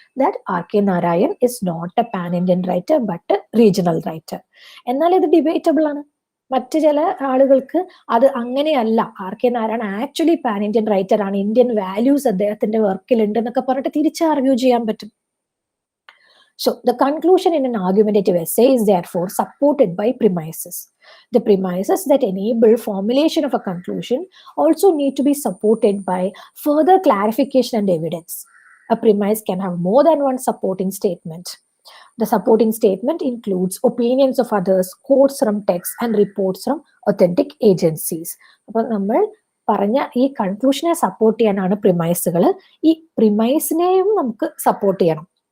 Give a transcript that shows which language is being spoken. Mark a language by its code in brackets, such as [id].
[en] That R K Narayan is not a pan Indian writer but regional writer. [ml] എന്നാൽ ഇത് debatable ആണ്. മറ്റു ചില ആളുകൾക്ക് അത് അങ്ങനെയല്ല, R K Narayan actually pan Indian writer ആണ്, ഇന്ത്യൻ വാല്യൂസ് അദ്ദേഹത്തിന്റെ വർക്കിൽ ഉണ്ട് എന്നൊക്കെ പറഞ്ഞിട്ട് തിരിച്ച് ആർഗ്യൂ ചെയ്യാൻ പറ്റും. [en] So the conclusion in an argumentative essay is therefore supported by premises. The premises that enable formulation of a conclusion also need to be supported by further clarification and evidence. A premise can have more than one supporting statement. The supporting statement includes opinions of others, quotes from texts, and reports from authentic agencies. [ml] അപ്പോൾ നമ്മൾ പറഞ്ഞ ഈ കൺക്ലൂഷനെ support ചെയ്യാനാണ് പ്രിമൈസുകൾ. ഈ പ്രിമൈസിനെയും നമുക്ക് support ചെയ്യണം.